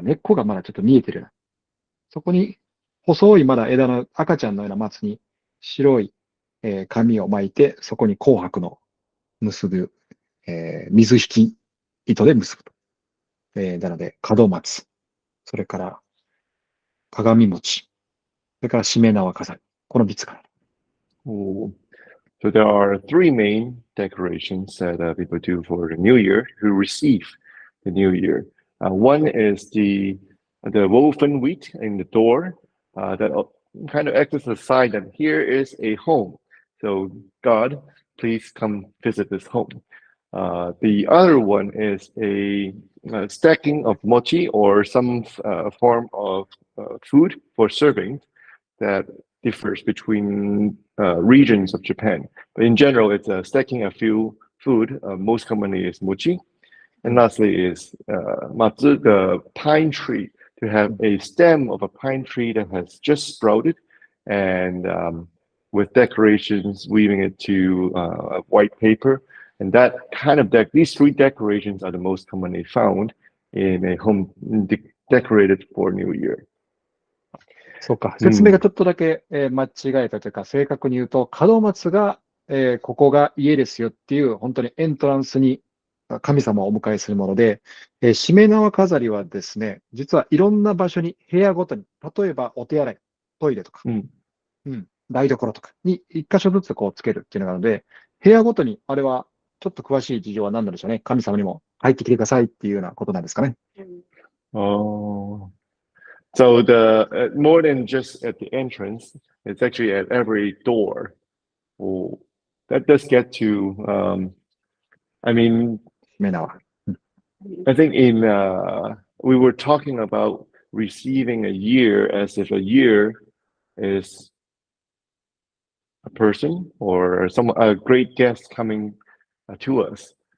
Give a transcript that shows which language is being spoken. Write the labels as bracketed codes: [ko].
[ja] 根っこがまだちょっと見えてる。そこに細いまだ枝の赤ちゃんのような松に白い、紙を巻いて、そこに紅白の結ぶ、水引き糸で結ぶと。なので、門松、それから鏡餅、それからしめ縄飾り。この3つかな。 [en] So there are three main decorations that people do for the New Year who receive the New Year. One is the woven wheat in the door that kind of acts as a sign that here is a home. So God, please come visit this home. The other one is a stacking of mochi or some form of food for serving that differs between regions of Japan. But in general, it's stacking a few food. Most commonly is mochi. And lastly is matsu, the pine tree, to have a stem of a pine tree that has just sprouted and with decorations weaving it to white paper. And that kind of these three decorations are the most commonly found in a home decorated for New Year. [ja] そうか。説明がちょっとだけ、間違えたというか、正確に言うと、門松が、ここが家ですよっていう、本当にエントランスに神様をお迎えするもので、しめ縄飾りはですね、実はいろんな場所に、部屋ごとに、例えばお手洗い、トイレとか、台所とかに一箇所ずつこうつけるっていうのがあるので、部屋ごとに、あれはちょっと詳しい事情は何なんでしょうね。神様にも入ってきてくださいっていうようなことなんですかね。 Oh. [en] So the more than just at the entrance, it's actually at every door. Oh, that does get to. I mean, [ja] しめ縄。 [en] I think in we were talking about receiving a year as if a year is a person or a great guest coming to us.